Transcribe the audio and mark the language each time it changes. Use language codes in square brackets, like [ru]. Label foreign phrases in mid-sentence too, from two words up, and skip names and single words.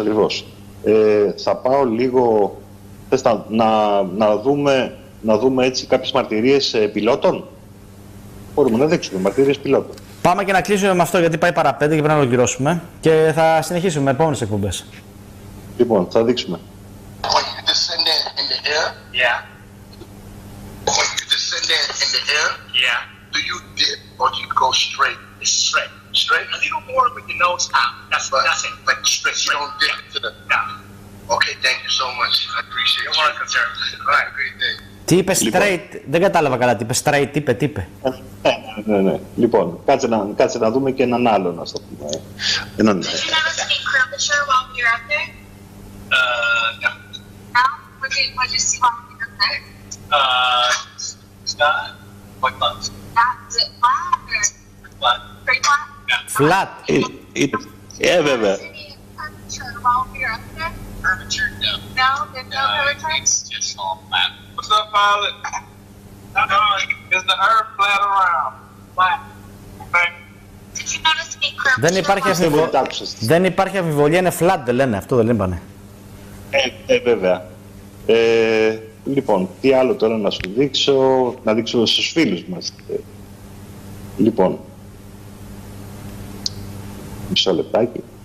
[el] Θα πάω λίγο, θες να δούμε έτσι κάποιες μαρτυρίες πιλότων. Μπορούμε να δείξουμε μαρτυρίες πιλότων. Πάμε και να κλείσουμε με αυτό γιατί πάει παρά 5 και πρέπει να ολοκληρώσουμε και θα συνεχίσουμε με επόμενες εκπομπές. Λοιπόν, θα δείξουμε. [en] When you descend in the air, Yeah. when you descend in the air, Yeah. do you dip or do you go straight? It's straight. Straight. A little more with the nose out. That's it. Like straight. You don't dip into the. Yeah. Okay, thank you so much. I appreciate You're you. welcome, sir. All right. Have a great day. [el] Τι είπε Λοιπόν. straight, δεν κατάλαβα καλά τι είπε. Straight, τι είπε. Ναι. Λοιπόν, κάτσε να δούμε και έναν άλλον, ας το πούμε. Έναν... [en] Did you notice any curvature while we were up there? No. No? What'd you see while we were up there? It's not. What bugs? Is it flat or What? pretty flat? Flat. [el] Βέβαια. [en] Was any curvature while we were up there? Curvature? No. No? There's no curvature? It's just all flat. What's up, pilot? Is the earth flat or round? Flat. Thank Did you notice any curvature [el] Δεν υπάρχει, [en] while we were up there? [el] δεν υπάρχει αμφιβολία, είναι flat, δεν λένε, αυτό δεν λένε. Βέβαια. Λοιπόν, τι άλλο τώρα να σου δείξω, να δείξω στους φίλους μας. Λοιπόν, μισό λεπτάκι.